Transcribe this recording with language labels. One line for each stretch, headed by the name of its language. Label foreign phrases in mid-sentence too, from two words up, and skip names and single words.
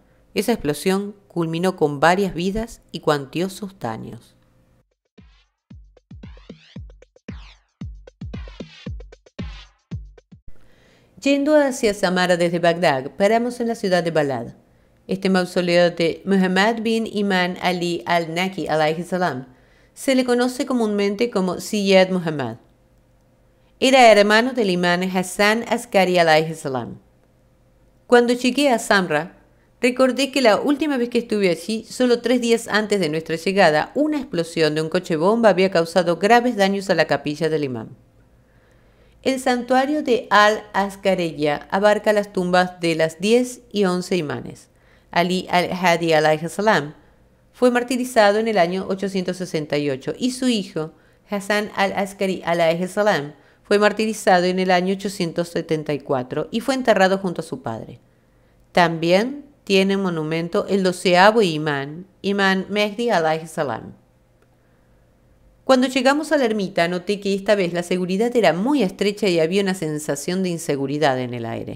Spanish: Esa explosión culminó con varias vidas y cuantiosos daños. Yendo hacia Samara desde Bagdad, paramos en la ciudad de Balad. Este mausoleo de Muhammad bin Imam Ali al-Naqi
Arabic: عليه السلام
Spanish: se le conoce comúnmente como Sayyid Muhammad. Era hermano del imán Hassan Askari
Arabic: عليه السلام.
Spanish: Cuando llegué a Samra, recordé que la última vez que estuve allí, solo 3 días antes de nuestra llegada, una explosión de un coche bomba había causado graves daños a la capilla del imán. El santuario de Al-Askariyya abarca las tumbas de las 10 y 11 imanes. Ali al-Hadi
Arabic: عليه السلام
Spanish: fue martirizado en el año 868 y su hijo, Hassan al-Askari
Arabic: عليه السلام,
Spanish: fue martirizado en el año 874 y fue enterrado junto a su padre. También tiene un monumento el 12º imán, Imam Mehdi
Arabic: عليه السلام.
Spanish: Cuando llegamos a la ermita, noté que esta vez la seguridad era muy estrecha y había una sensación de inseguridad en el aire.